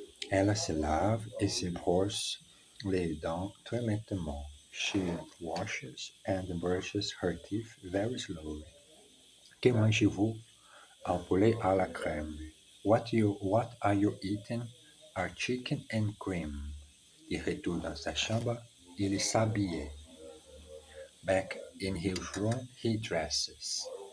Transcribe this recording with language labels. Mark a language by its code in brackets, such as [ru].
[fr] Elle se lave et se brosse les dents très lentement. [en] She washes and brushes her teeth very slowly. [fr] Que mangez-vous? Un poulet à la crème. [en] What are you eating? A chicken and cream. [fr] Il retourne dans sa chambre, il s'habille. [en] Back in his room, he dresses.